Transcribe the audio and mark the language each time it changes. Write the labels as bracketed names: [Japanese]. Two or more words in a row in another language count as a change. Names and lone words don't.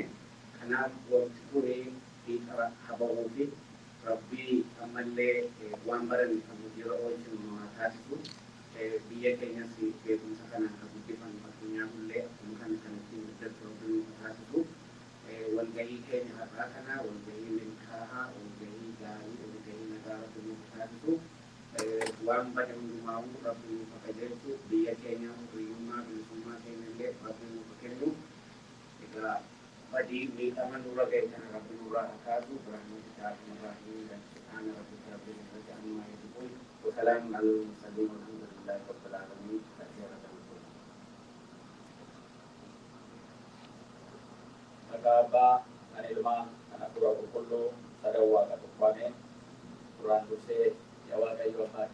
[Oromo] Kanaaf wanti kuni hiikara haba'uu fi rabbii ammallee waan baranii kan hojiirra oolchinu nama taasisu biyya keenyas beekumsa kanaan kan guddifannu addunyaanillee akkuma kana kanatti guddatu rabbii taasisu walgahii keenya har'aa kana walgahii milkaa'aa walgahii gaarii walgahii nagaa rabbii taasisu waan bade hundumaa rabbii qajeelchu biyya keenya hiriyyummaa bilisummaa keenyallee rabbii nuuf kennu. Egaa badii miidhama nurra ga'e kana rabbi nurraa kaatu birahmatu isaati nurraa hiriira [Arabic] سبحان ربك رب العزة عما يصفون وسلام على المرسلين والحمد لله رب العالمين. [Oromo] Maqaa Abbaa kan Ilmaa kan Hafuura Qulqulluu sadan Waaqa tuqfameen duraan dursee yaa Waaqayyo Abbaa